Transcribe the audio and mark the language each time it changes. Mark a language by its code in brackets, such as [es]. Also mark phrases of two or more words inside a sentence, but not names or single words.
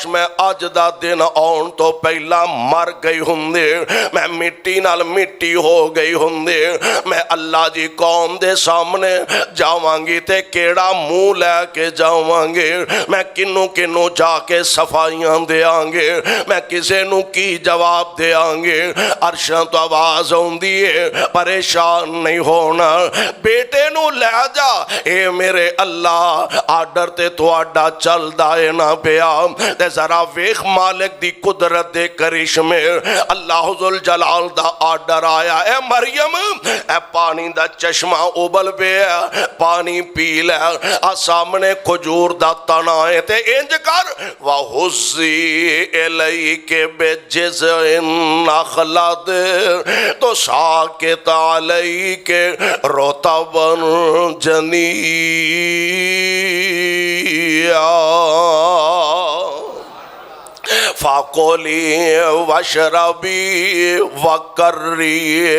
[pa] میں اج دا دن آن تو پہلا مر گئی ہوندے، میں مٹی نال مٹی ہو گئی ہوندے، میں اللہ جی قوم دے سامنے جاواں گی تے کیڑا منہ لے کے جاواں گے، میں کنوں کنوں جا کے صفائیاں دیاں گے، میں کسے نو کی جواب دیاں گے۔ عرشاں تو آواز ہوندی ہے پریشان نہیں ہونا، بیٹے نو لے جا، اے میرے اللہ آرڈر تے تو آڈا چل دائے نہ پیا، تے ذرا ویخ مالک دی قدرت دے کرشمے اللہ ذوالجلال دا آرڈر آیا، اے مریم اے پانی دا چشمہ ابل پہ پانی پی لے، سامنے کھجور دا تنا ہے تے انج کر [ar] وَحُزِّي إِلَيْكَ بِجِذْعِ النَّخْلَةِ تُسَاقِطْ عَلَيْكَ رُطَبًا جَنِيًّا فَقُلِي وَاشْرَبِي وَقَرِّي